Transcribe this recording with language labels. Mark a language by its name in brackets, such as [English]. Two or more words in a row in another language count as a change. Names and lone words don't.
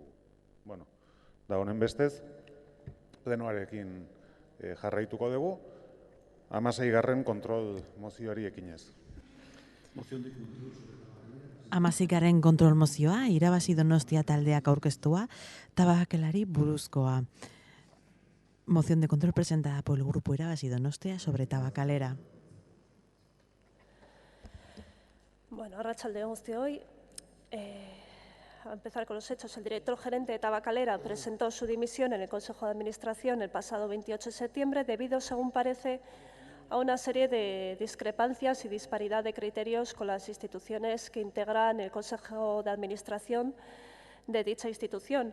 [Basque] Bueno, da honen bestez, plenoarekin jarraituko dugu, 16. kontrol mozioari ekinez. 16. kontrol mozioa, irabazi Donostia taldeak aurkeztua, tabakelari buruzkoa. [Spanish] Moción de control presentada por el Grupo Irabazi Donostia sobre Tabakalera. [Basque] Bueno, arratsaldeon guztioi. [Spanish] A empezar con los hechos, el director gerente de Tabakalera presentó su dimisión en el Consejo de Administración el pasado 28 de septiembre debido, según parece, a una serie de discrepancias y disparidad de criterios con las instituciones que integran el Consejo de Administración de dicha institución.